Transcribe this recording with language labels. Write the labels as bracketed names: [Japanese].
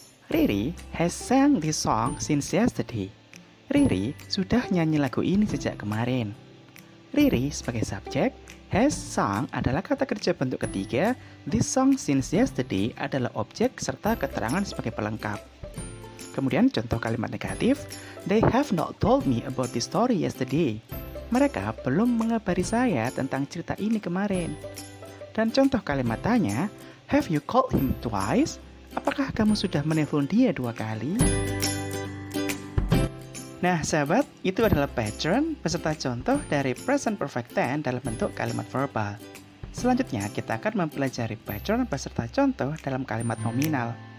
[English] Riri has sang this song since yesterday. [Indonesian] Riri sudah nyanyi lagu ini sejak kemarin. Riri sebagai subjek, has sung adalah kata kerja bentuk ketiga, [English] this song since yesterday [Indonesian] adalah objek serta keterangan sebagai pelengkap. Kemudian contoh kalimat negatif, [English] they have not told me about this story yesterday. [Indonesian] Mereka belum mengabari saya tentang cerita ini kemarin. Dan contoh kalimat tanya, [English] have you called him twice? [Indonesian] Apakah kamu sudah menelpon dia 2 kali? Nah, sahabat, itu adalah pattern beserta contoh dari present perfect tense dalam bentuk kalimat verbal. Selanjutnya, kita akan mempelajari pattern beserta contoh dalam kalimat nominal.